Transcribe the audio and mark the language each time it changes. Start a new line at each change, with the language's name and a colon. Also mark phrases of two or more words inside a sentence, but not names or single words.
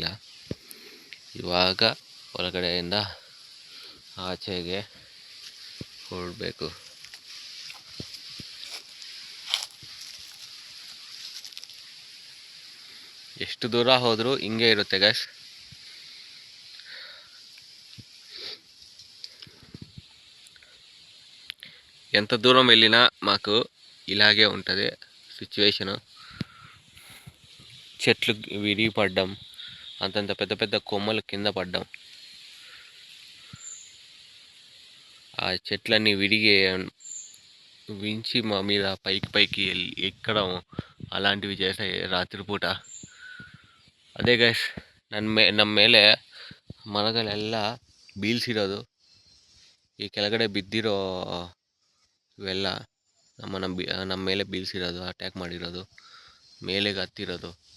Kannada: ಇವಾಗ ಹೊರಗಡೆಯಿಂದ ಆಚೆಗೆ ಹೊರಡಬೇಕು. ಎಷ್ಟು ದೂರ ಹೋದರೂ ಹಿಂಗೆ ಇರುತ್ತೆ ಗಾಯ್ಸ್.
Telugu: ఎంత దూరం వెళ్ళినా మాకు ఇలాగే ఉంటుంది సిచ్యువేషను. చెట్లు విరిగి పడ్డం, అంతంత పెద్ద పెద్ద కొమ్మలు కింద పడ్డం, ఆ చెట్లన్నీ విరిగి వించి మా మీద పైకి ఎక్కడం అలాంటివి చేసాయి ರಾತ್ರಿಪೂಟ.
Kannada: ಅದೇ ಗೈಸ್ ನಮ್ಮ ಮೇಲೆ ಮರಗಳೆಲ್ಲ ಬೀಳ್ಸಿರೋದು. ಈ ಕೆಳಗಡೆ ಬಿದ್ದಿರೋ ಇವೆಲ್ಲ ನಮ್ಮ ಮೇಲೆ ಬೀಳ್ಸಿರೋದು, ಅಟ್ಯಾಕ್ ಮಾಡಿರೋದು, ಮೇಲೆಗೆ ಹತ್ತಿರೋದು.